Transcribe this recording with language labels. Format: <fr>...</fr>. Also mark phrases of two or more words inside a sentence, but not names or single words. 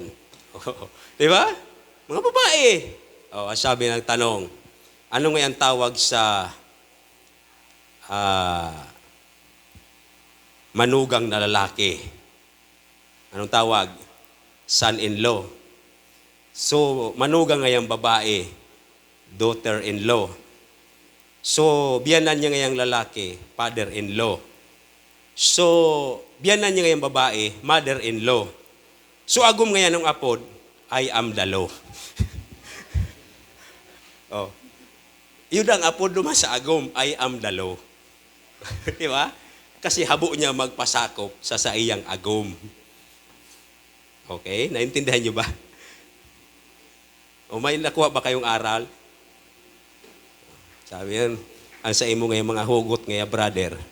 <tl>Di ba? Mga babae. O, sabi ng tanong, ano nga ang tawag sa manugang na lalaki? Anong tawag?</tl> <en>Son-in-law.</en> <tl>So, manugang ngayang babae,</tl> <en>daughter-in-law.</en> <tl>So, biyanan niya ngayang lalaki, father-in-law. So, biyanan niya ngayang babae,</tl> <en>mother-in-law.</en> <tl>So, agum ngayon ng apod,</tl> <en>I am the law.</en> <tl>Oh. Yun ang apod naman sa agum,</tl> <en>I am the law.</en> <tl>Di ba?</tl> <bik>Kasi habo niya magpasakop sa iyang agum.</bik> <tl>Okay? Naintindihan niyo ba? O may nakuha ba kayong aral? Sabi yan, ang sa imo ngayon mga hugot ngayon, brother.</tl>